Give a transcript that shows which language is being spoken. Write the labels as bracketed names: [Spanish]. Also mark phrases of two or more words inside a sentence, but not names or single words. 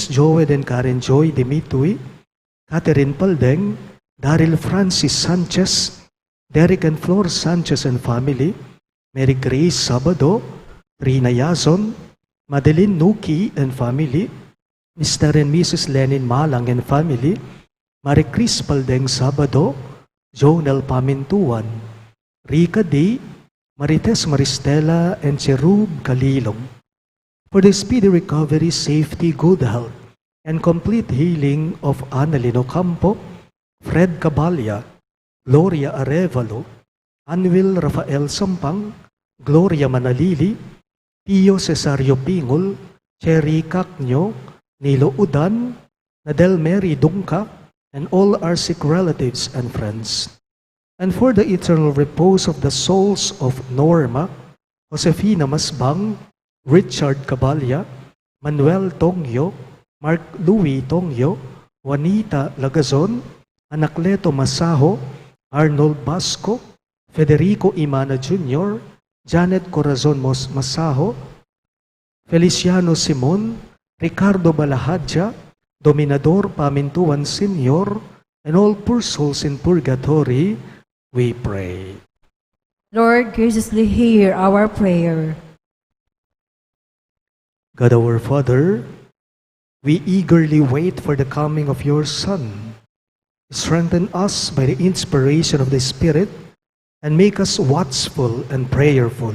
[English] Joed and Karen Joy Dimitui, Catherine Paldeng, Daryl Francis Sanchez, Derek and Flor Sanchez and family, Mary Grace Sabado, Rina Yazon, Madeline Nuki and family, Mr. and Mrs. Lenin Malang and family, Marie Cris Paldeng Sabado, Jonel Pamintuan, Rika D., Marites Maristela, and Cherub Kalilong, for the speedy recovery, safety, good health, and complete healing of Annalyn Ocampo, Fred Cabalya, Gloria Arevalo, Anwil Rafael Sampang, Gloria Manalili, Pio Cesario Pingol, Cherry Cacnyo, Nilo Udan, Nadel Mary Dungka, and all our sick relatives and friends. and for the eternal repose of the souls of Norma, Josefina Masbang, Richard Cabalya, Manuel Tongyo, Mark Louis Tongyo, Juanita Lagazon, Anacleto Masaho, Arnold Basco, Federico Imana Jr., Janet Corazon Masaho, Feliciano Simon, Ricardo Balahadja, Dominador Pamintuan Sr., and all poor souls in purgatory, we pray. Lord, graciously hear our prayer. God our Father, we eagerly wait for the coming of your Son. Strengthen us by the inspiration of the Spirit and make us watchful and prayerful.